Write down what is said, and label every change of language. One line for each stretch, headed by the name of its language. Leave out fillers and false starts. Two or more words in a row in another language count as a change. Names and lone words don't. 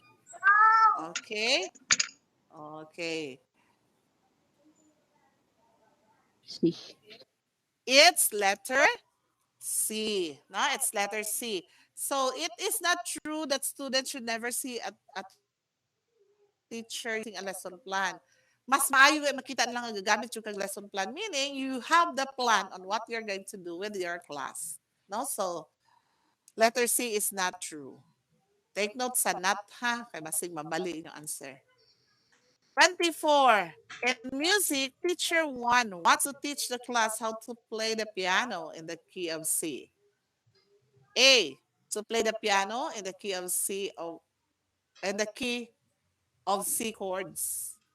English: Okay. Okay. C. It's letter C. No, it's letter C. So it is not true that students should never see a teacher using a lesson plan.
Cebuano: Mas maayo ay makita lang ang gagamit yung kag
English: lesson plan. Meaning, you have the plan on what you're going to do with your class. No? So, letter C is not true. Take note sa not ha,
Cebuano: kay basig mabali yung answer.
English: 24. In music, teacher 1 wants to teach the class how to play the piano in the key of C. A. To play the piano in the key of C in the key of C chords.